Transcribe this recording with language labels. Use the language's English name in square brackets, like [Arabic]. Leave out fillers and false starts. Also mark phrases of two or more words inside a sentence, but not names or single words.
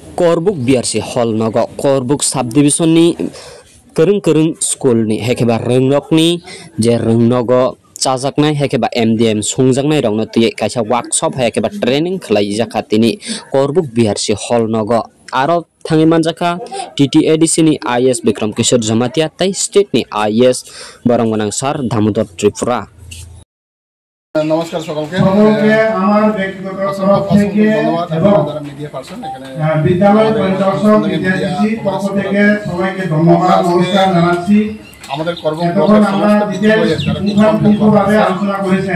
[Kok Borok] Korbuk BRC hall nogo Korbuk subdivision ni kereng school ni hekeba rengnok ni je rengnogo chajaknai hekeba MDM sungjaknai rokno tui kaisa workshop hekeba training khlai jakatini Korbuk BRC hall nogo aro thangi manjaka TTADC ni IS Bikram Kishor Jamatia tai state ni IS Barangmanang Sar Damodar Tripura। [Bangla] নমস্কার সকলকে আমার ব্যক্তিগত তরফ থেকে এবং [English] media person [Bangla] এখানে বিদ্যালয় পরিদর্শক বিদ্যার্থী পক্ষ থেকে সবাইকে ধন্যবাদ নমস্কার জানাচ্ছি। আমাদের কর্ম আমরা পুঙ্খানুপুঙ্খভাবে আলোচনা করেছেন